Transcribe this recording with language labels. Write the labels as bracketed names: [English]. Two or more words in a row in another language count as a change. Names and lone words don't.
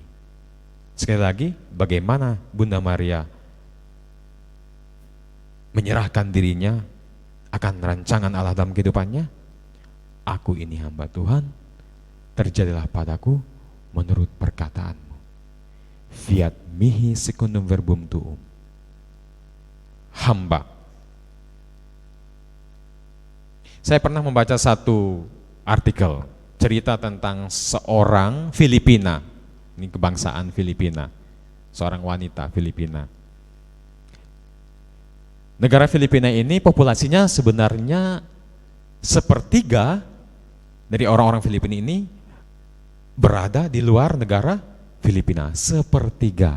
[Indonesian] Sekali lagi, bagaimana Bunda Maria menyerahkan dirinya akan rancangan Allah dalam kehidupannya? Aku ini hamba Tuhan, terjadilah padaku menurut perkataanmu. [Latin] Fiat mihi secundum verbum tuum. [Indonesian] Hamba. Saya pernah membaca satu artikel, cerita tentang seorang Filipina, ini kebangsaan Filipina, seorang wanita Filipina. Negara Filipina ini populasinya sebenarnya sepertiga dari orang-orang Filipina ini berada di luar negara Filipina, sepertiga.